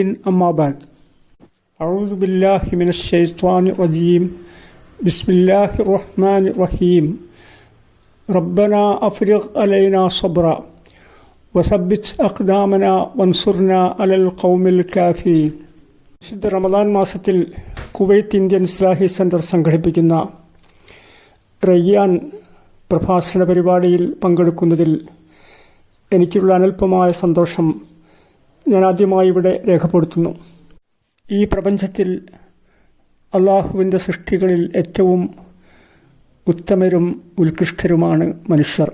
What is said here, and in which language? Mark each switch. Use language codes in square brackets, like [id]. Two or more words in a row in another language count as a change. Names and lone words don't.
[ar] أما بعد، أعوذ بالله من الشيطان الرجيم. بسم الله الرحمن الرحيم. ربنا أفرغ علينا صبرا وثبت أقدامنا وانصرنا على القوم الكافرين. [ml] വിശുദ്ധ റമദാൻ മാസത്തിൽ കുവൈത്ത് ഇന്ത്യൻ ഇസ്ലാഹി സെന്റർ സംഘടിപ്പിക്കുന്ന റയ്യാൻ പ്രഭാഷണ പരിപാടിയിൽ പങ്കെടുക്കുന്നതിൽ എനിക്കുള്ള അനൽപമായ സന്തോഷം ഞാൻ ആദ്യമായി ഇവിടെ രേഖപ്പെടുത്തുന്നു. ഈ പ്രപഞ്ചത്തിൽ അള്ളാഹുവിൻ്റെ സൃഷ്ടികളിൽ ഏറ്റവും ഉത്തമരും ഉത്കൃഷ്ടരുമാണ് മനുഷ്യർ.